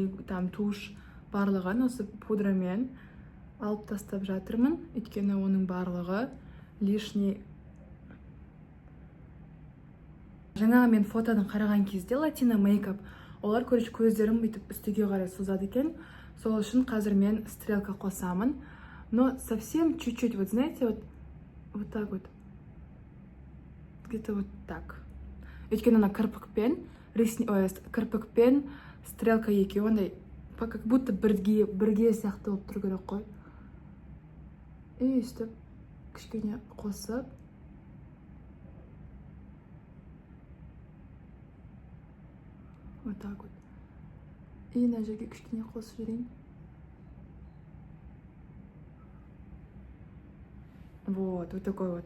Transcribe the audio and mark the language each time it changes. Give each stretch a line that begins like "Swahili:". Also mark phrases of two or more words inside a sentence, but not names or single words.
Russian: там туш
Kazakh: барлығын осы пудрамен алып тастап жатырмын, өйткені оның барлығы лишний. Жаңағы мен фотодан қараған кезде латино мейкап, олар көріш көздерім бүйтіп үстіге қарай созады екен. Сол үшін қазір мен стрелка қосамын.
Russian: Но совсем чуть-чуть, вот знаете, вот так вот. Где-то вот так.
Kazakh: Өйткені ана кірпікпен стрелка екеуі ондай
Russian: как будто
Kazakh: бірге сияқты болып тұру керек қой. И өстіп кішкене қосып.
Russian: Вот так вот.
Kazakh: И мына жерге кішкене қосып жіберейін.
Russian: Вот такой вот.